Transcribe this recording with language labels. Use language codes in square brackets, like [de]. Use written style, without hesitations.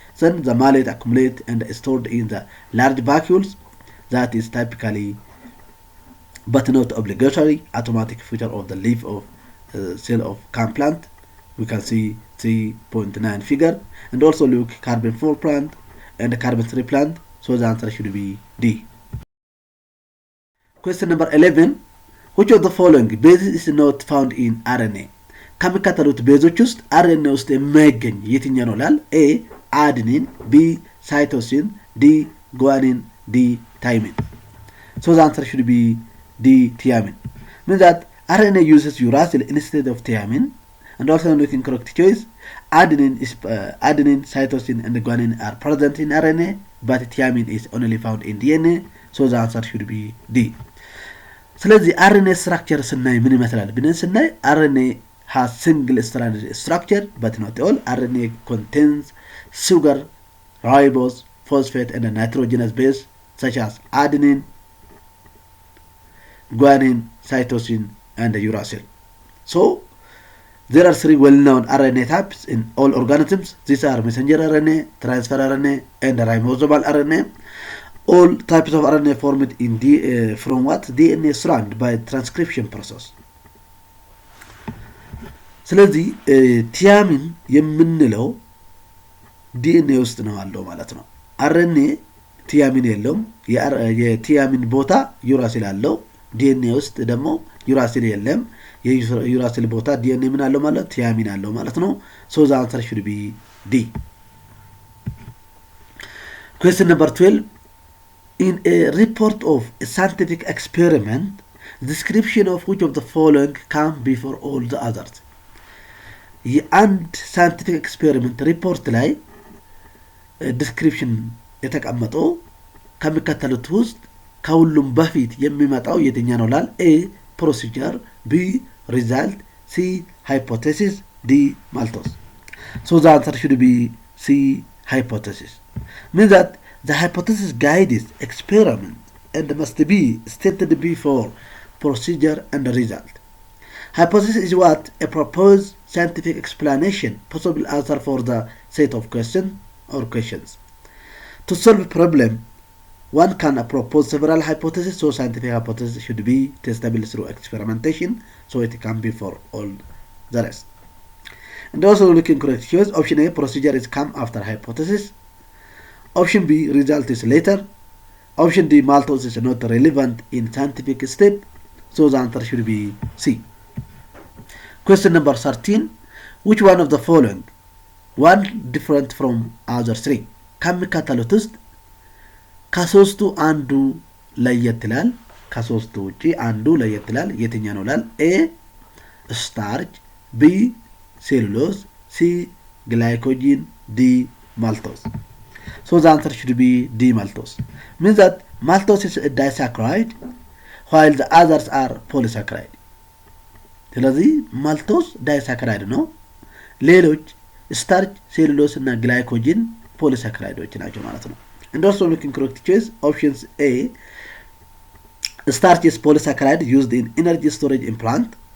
[en] Then the malate accumulates and is stored in the large vacuoles that is typically but not obligatory automatic feature of the leaf of cell of CAM plant. We can see 3.9 figure, and also look carbon 4 plant and carbon 3 plant. So the answer should be D. Question number 11. Which of the following bases is not found in RNA? [am] ከሚከተሉት ቤዞች ውስጥ አርኤንኤ ውስጥ የማይገኝ የትኛው ነው ላል? ኤ አድኒን፣ ቢ ሳይቶሲን፣ ዲ ጓኒን፣ ዲ ታይሚን። [en] So the answer should be D thiamine. Means that RNA uses uracil instead of thiamine, and also looking correct choice. Adenine, cytosine, and guanine are present in RNA, but thiamine is only found in DNA. So the answer should be D. [am] ስለዚህ RNA structure ስናይ ምን ይመስላል ብለን ስናይ [en] RNA has single stranded structure but not all. RNA contains sugar, ribose, phosphate, and a nitrogenous base such as adenine, guanine, cytosine, and uracil. So there are 3 well-known RNA types in all organisms. These are messenger RNA, transfer RNA, and ribosomal RNA. All types of RNA formed in from what? DNA strand by transcription process. [am] ስለዚህ ቲያሚን የምንለው ዲኤንኤ ውስጥ ነው ያለው ማለት ነው። አርኤንኤ ቲያሚን የለውም። የቲያሚን ቦታ ዩራሲል አለው። ዲኤንኤ ውስጥ ደግሞ ዩራሲል የለም። የዩራሲል ቦታ ዲኤንኤ ምን አለው ማለት ቲያሚን አለው ማለት ነው። [en] So the answer should be D. Question number 12. In a report of a scientific experiment, description of which of the following come before all the others? [am] የአንድ ሳይንቲፊክ ኤክስፔሪመንት ሪፖርት ላይ ዲስክሪፕሽን የተቀመጠው ከሚከተሉት ውስጥ ከሁሉም በፊት የሚመጣው የትኛው ነው ላል? ኤ ፕሮሲጀር፣ ቢ ሪዛልት፣ ሲ ሃይፖቴሲስ፣ ዲ ማልቶስ። [en] So the answer should be C hypothesis. Means that the hypothesis guides experiment and must be stated before procedure and result. Hypothesis is what? A proposed scientific explanation, possible answer for the set of question or questions. To solve a problem, one can propose several hypotheses, so scientific hypothesis should be testable through experimentation, so it can be for all the rest. And also looking correct choice, option A, procedure is come after hypothesis. Option B, result is later. Option D, maltose is not relevant in scientific step, so the answer should be C. Question number 13. Which one of the following one different from other 3? [am] ከሚከተሉት ውስጥ ከሶስቱ አንዱ ለየት ይላል። ከሶስቱ ውጪ አንዱ ለየት ይላል። የትኛው ነው ላል? ኤ ስታርች፣ ቢ ሴሉሎዝ፣ ሲ ግላይኮጂን፣ ዲ ማልቶስ። [en] So the answer should be D maltose. Means that maltose is a disaccharide while the others are polysaccharide. [am] ስለዚህ ማልቶስ ዳይሳክራይድ ነው። ሌሎች ስታርች፣ ሴሉሎስ እና ግላይኮጂን ፖሊሳክራይዶች ናቸው ማለት ነው። [en] And also looking correct choice, options A, starch is polysaccharide used in energy storage in plant.